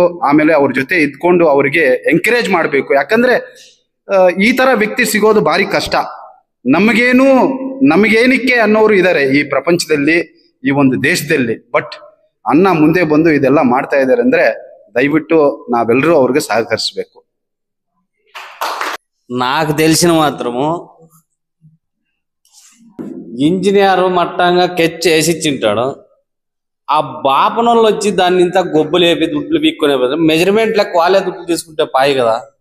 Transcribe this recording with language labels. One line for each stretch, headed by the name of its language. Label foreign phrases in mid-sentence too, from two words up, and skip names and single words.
Kannada: ಆಮೇಲೆ ಅವ್ರ ಜೊತೆ ಇದ್ಕೊಂಡು ಅವರಿಗೆ ಎಂಕರೇಜ್ ಮಾಡಬೇಕು. ಯಾಕಂದ್ರೆ ಈ ತರ ವ್ಯಕ್ತಿ ಸಿಗೋದು ಭಾರಿ ಕಷ್ಟ. ನಮಗೇನಕ್ಕೆ ಅನ್ನೋರು ಇದ್ದಾರೆ ಈ ಪ್ರಪಂಚದಲ್ಲಿ, ಈ ಒಂದು ದೇಶದಲ್ಲಿ. ಬಟ್ ಅಣ್ಣ ಮುಂದೆ ಬಂದು ಇದೆಲ್ಲ ಮಾಡ್ತಾ ಇದ್ದಾರೆ ಅಂದ್ರೆ ದಯವಿಟ್ಟು ನಾವೆಲ್ಲರೂ ಅವ್ರಿಗೆ ಸಹಕರಿಸಬೇಕು.
Telugu: నాకు తెలిసిన మాత్రము ఇంజనీర్ మట్టంగా కెచ్ వేసి ఇచ్చింటాడు. ఆ బాపనోళ్ళు వచ్చి దాన్ని ఇంత గొబ్బలు వేపి దుడ్లు పీక్కునే బదులు మెజర్మెంట్ లెక్క వాళ్ళే దుడ్లు తీసుకుంటే పాయి కదా.